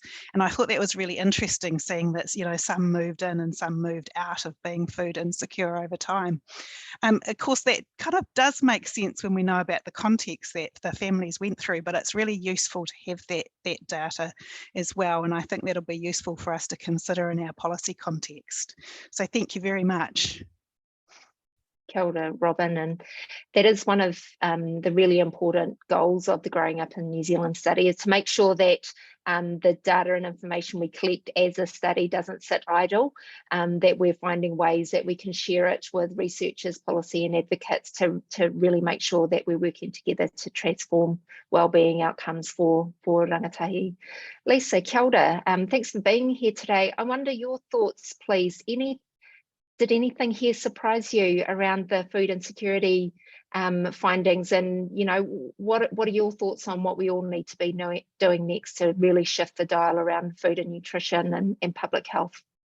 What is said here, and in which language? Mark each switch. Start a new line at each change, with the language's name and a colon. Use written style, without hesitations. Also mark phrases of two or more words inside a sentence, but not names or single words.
English: And I thought that was really interesting, seeing that, you know, some moved in and some moved out of being food insecure over time. Of course, that kind of does make sense when we know about the context that the families went through, but it's really useful to have that data as well. And I think that'll be useful for us to consider in our policy context. So thank you very much.
Māori: Kia ora,
English: Robin, and that is one of the really important goals of the Growing Up in New Zealand study, is to make sure that the data and information we collect as a study doesn't sit idle, that we're finding ways that we can share it with researchers, policy and advocates to really make sure that we're working together to transform wellbeing outcomes for rangatahi.
Māori: Lisa, kia ora,
English: thanks for being here today. I wonder your thoughts, please. Did anything here surprise you around the food insecurity findings? And, you know, what are your thoughts on what we all need to be doing next to really shift the dial around food and nutrition and public health?